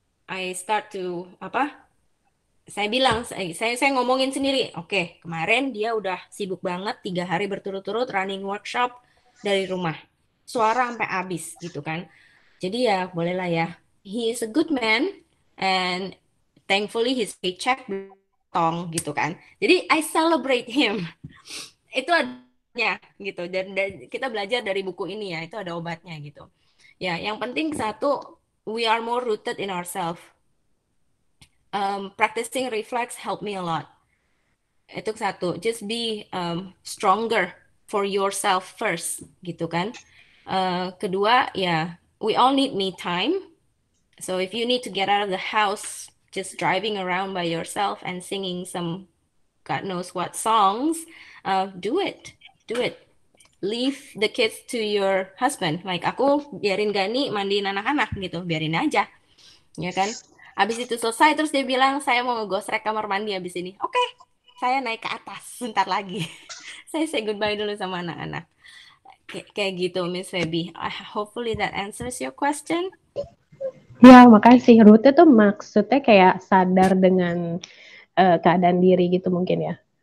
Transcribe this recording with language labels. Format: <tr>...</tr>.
<en>I start to</en> <id>saya bilang, saya ngomongin sendiri, oke, kemarin dia udah sibuk banget 3 hari berturut-turut running workshop dari rumah, suara sampai habis gitu kan. Jadi ya bolehlah ya,</id> <en>he is a good man and thankfully his paycheck</en> <id>tong gitu kan. Jadi</id> <en>I celebrate him.</en> <id>Itu adanya gitu, dan kita belajar dari buku ini ya, itu ada obatnya gitu. Ya, yang penting satu,</id> <en>we are more rooted in ourselves. Practicing reflex helped me a lot.</en> <id>Itu satu,</id> <en>just be stronger for yourself first,</en> <id>gitu kan. Kedua, ya,</id> <en>we all need me time. So if you need to get out of the house, just driving around by yourself and singing some God knows what songs, do it. Leave the kids to your husband.</en> <id>Like aku biarin Gani mandiin anak-anak gitu, biarin aja, ya kan. Habis itu selesai, terus dia bilang, saya mau ngegosrek kamar mandi habis ini. Oke, saya naik ke atas sebentar lagi. Saya</id> <en>say goodbye</en> <id>dulu sama anak-anak. Kayak gitu, Miss Feby.</id> <en>Hopefully that answers your question.</en> <id>Ya, makasih. Root itu maksudnya kayak sadar dengan keadaan diri gitu mungkin ya?</id>